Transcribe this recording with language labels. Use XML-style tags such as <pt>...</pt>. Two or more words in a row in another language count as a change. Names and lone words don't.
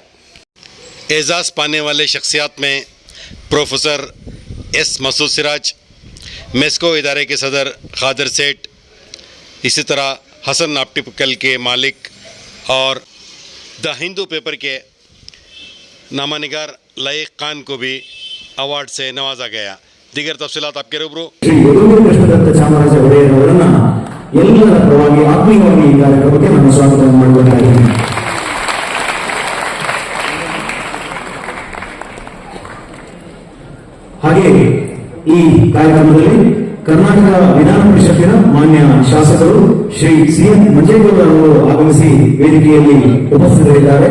<ur>اعزاز پانے والے شخصیات میں پروفیسر ایس مسعود سراج، میسکو ادارے کے صدر خادر سیٹھ، اسی طرح حسن آپٹیکل کے مالک اور دی ہندو پیپر کے نامہ نگار لائق خان کو بھی ایوارڈ سے نوازا گیا. دیگر تفصیلات آپ کے روبرو.</ur> <kn>ಹಾಗೆ ಈ ಕಾರ್ಯಕ್ರಮದಲ್ಲಿ ಕರ್ನಾಟಕ ವಿಧಾನ ಪರಿಷತ್ತಿನ ಮಾನ್ಯ ಶಾಸಕರು ಶ್ರೀ ಸಿಎಂ ಮಂಜೇಗೌಡ ಅವರು ಆಗಮಿಸಿ ವೇದಿಕೆಯಲ್ಲಿ ಉಪಸ್ಥಿತರಿದ್ದಾರೆ.</kn>